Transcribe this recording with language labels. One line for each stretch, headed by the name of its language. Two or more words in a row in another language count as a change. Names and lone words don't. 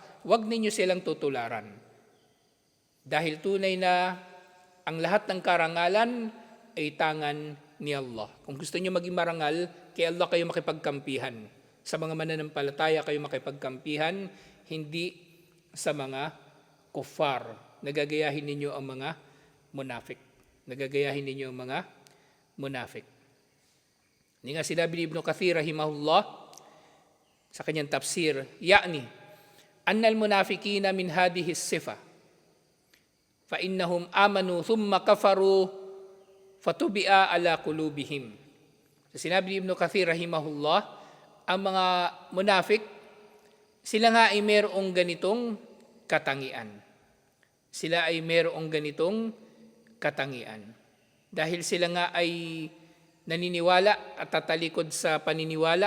Filipino: Huwag ninyo silang tutularan. Dahil tunay na ang lahat ng karangalan ay tangan ni Allah. Kung gusto niyo maging marangal, kay Allah kayo makipagkampihan. Sa mga mananampalataya kayo makipagkampihan, hindi sa mga kuffar. Nagagayahin ninyo ang mga munafik. Nagagayahin ninyo ang mga munafik. Hindi nga sinabi ni Ibn Kathir rahimahullah sa kanyang tafsir,
Arabic: يعني أن المنافقين من هذه الصفة فإنهم آمنوا ثم كفروا فطبع على قلوبهم.
Filipino: So, sinabi ni Ibn Kathir rahimahullah, ang mga munafik, sila nga ay mayroong ganitong katangian. Sila ay mayroong ganitong katangian. Dahil sila nga ay naniniwala at tatalikod sa paniniwala.